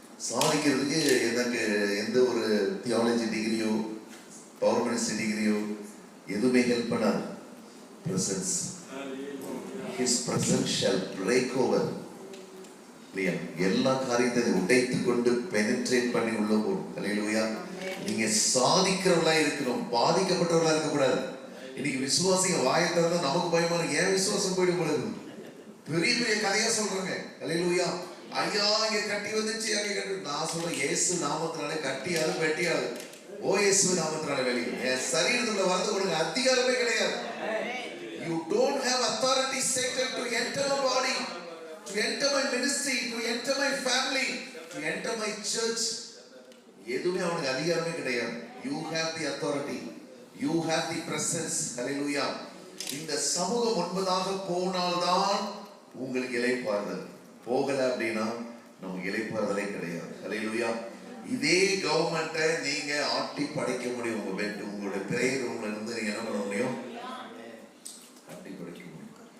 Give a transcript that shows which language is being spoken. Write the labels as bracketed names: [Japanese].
[Tamil] சாதிக்கிறதுக்கு எனக்கு எந்த ஒரு தியாலஜி டிகிரியோ பவர் மினிஸ்ட்ரி டிகிரியோ எதுவுமே ஹெல்ப் பண்ணாது. [English] Presence, His presence shall break over. [Tamil] எல்லா காரியத்தை உடைத்து கொண்டு பெனிட்ரேட் பண்ணி உள்ள போகும். ஹல்லேலூயா. நீங்க சாதிக்கிறவளா இருக்கணும், பாதிக்கப்பட்டவளா இருக்க கூடாது. இன்னைக்கு விசுவாசிங்க வாயை திறந்தா நமக்கு பயமா இருக்கு. ஏன் விசுவாசம் போயிடும் பொழுது பெரிய பெரிய கதையா சொல்றாங்க. ஹல்லேலூயா. ஐயா இங்க கட்டி வந்துச்சு, அங்க கட்டி. நான் சொல்றேன் இயேசு நாமத்தினாலே கட்டியாது வெட்டியாது. ஓ இயேசு நாமத்தினாலே வெளியே என் சரீரத்துல வரது கொடுங்க அதிகாரமே கிடையாது. [English] You don't have authority, Satan, to enter my body, to enter my ministry, to enter my family, to enter my church. [Tamil] எதுவுமே அவனுக்கு அதிகாரமே கிடையாது. [English] You have the authority, you have the presence. Hallelujah. [Tamil] இந்த சமூகம் முன்பதாக போனால்தான் உங்களுக்கு இளைப்பாறுதல். போகல அப்படின்னா நமக்கு இளைப்பாறுதலே கிடையாது. Hallelujah. இதே கவர்மெண்ட்டை நீங்க ஆட்டி படைக்க முடியும். உங்க பெட், உங்களுடைய பிரேயர் ரூம்ல இருந்து நீங்க என்ன பண்ண முடியும்? ஆட்டி படைக்க முடியும்.